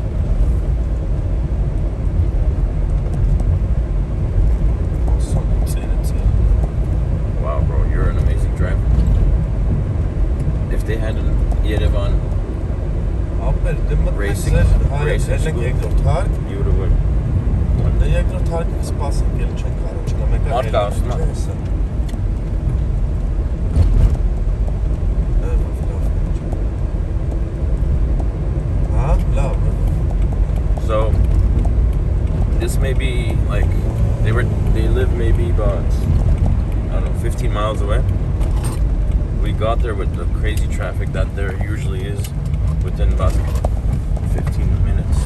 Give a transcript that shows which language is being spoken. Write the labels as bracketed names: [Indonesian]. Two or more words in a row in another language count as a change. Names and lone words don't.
[English] Wow, bro, you're an amazing driver. If they had a Yerevan racing school, you would have won. [Armenian] Երկրորդ հարկը սպասենք, էլ չենք կարող, չկա մեկը Մարդկա ասում է։ Լավ։ [English] So this may be like they live maybe about 15 miles away. We got there with the crazy traffic that there usually is within about 15 minutes.